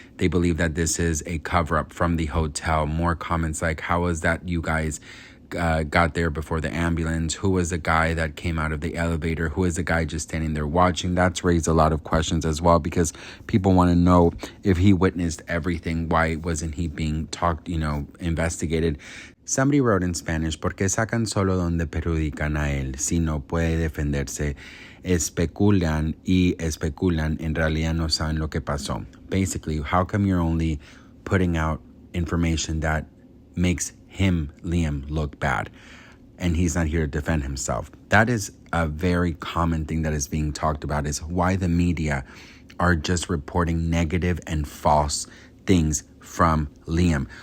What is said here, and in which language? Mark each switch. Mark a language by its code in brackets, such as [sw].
[en] They believe that this is a cover-up from the hotel. More comments like, how is that you guys got there before the ambulance? Who was the guy that came out of the elevator? Who is the guy just standing there watching? That's raised a lot of questions as well because people want to know if he witnessed everything. Why wasn't he being investigated? Somebody wrote in Spanish, [es] ¿por qué sacan solo donde perjudican a él? Si no puede defenderse, especulan en realidad no saben lo que pasó. [en] Basically, how come you're only putting out information that makes him, Liam, look bad? And he's not here to defend himself. That is a very common thing that is being talked about, is why the media are just reporting negative and false things from Liam.